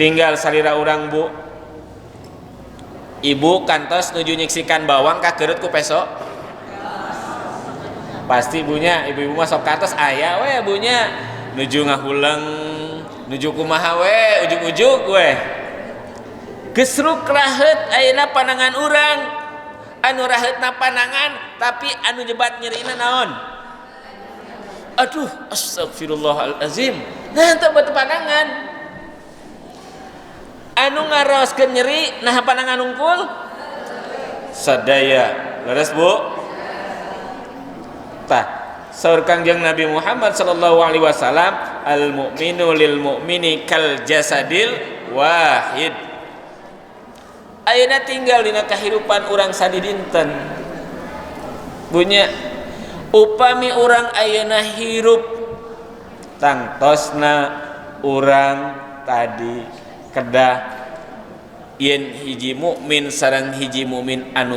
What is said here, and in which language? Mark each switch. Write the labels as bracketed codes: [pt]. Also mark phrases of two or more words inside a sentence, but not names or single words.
[su] tinggal salira urang Bu, ibu kantos nuju nyiksikan bawang ka keurut ku peso pasti bunya ibu-ibu masuk kantos aya we bunya nuju ngahuleng nuju kumaha we ujug-ujug we gesruk raheut ayeuna panangan urang anu raheutna panangan tapi anu nyebat nyerina naon aduh astagfirullahalazim nah teu beuteung panangan anu ngaraoskeun nyeri nah panangan unggul sadaya leres Bu tah saur Kangjeng Nabi Muhammad [ar] صلى الله عليه وسلم المؤمن لل مؤمن كالجسد الواحد [su] ayeuna tinggal dina kahirupan urang sadidinten bunya upami urang ayeuna hirup tangtosna urang tadi kedah yen hiji mukmin sareng hiji mukmin anu